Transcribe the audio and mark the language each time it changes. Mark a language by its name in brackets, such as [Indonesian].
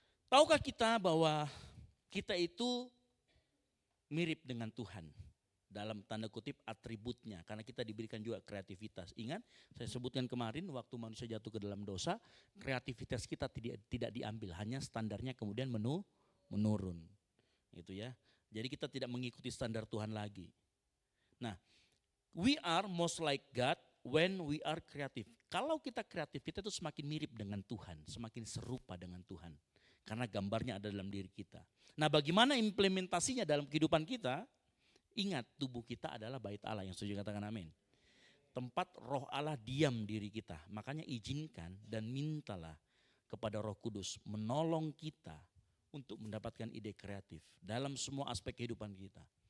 [Indonesian] Tahukah kita bahwa kita itu mirip dengan Tuhan dalam tanda kutip atributnya, karena kita diberikan juga kreativitas. Ingat saya sebutkan kemarin waktu manusia jatuh ke dalam dosa, kreativitas kita tidak diambil, hanya standarnya kemudian menurun gitu ya. Jadi kita tidak mengikuti standar Tuhan lagi. [English] Nah, we are most like God when we are creative. [Indonesian] Kalau kita kreatif, kita itu semakin mirip dengan Tuhan, semakin serupa dengan Tuhan, karena gambarnya ada dalam diri kita. Nah, bagaimana implementasinya dalam kehidupan kita? Ingat, tubuh kita adalah bait Allah, yang setuju katakan amin. Tempat roh Allah diam diri kita. Makanya izinkan dan mintalah kepada Roh Kudus menolong kita untuk mendapatkan ide kreatif dalam semua aspek kehidupan kita.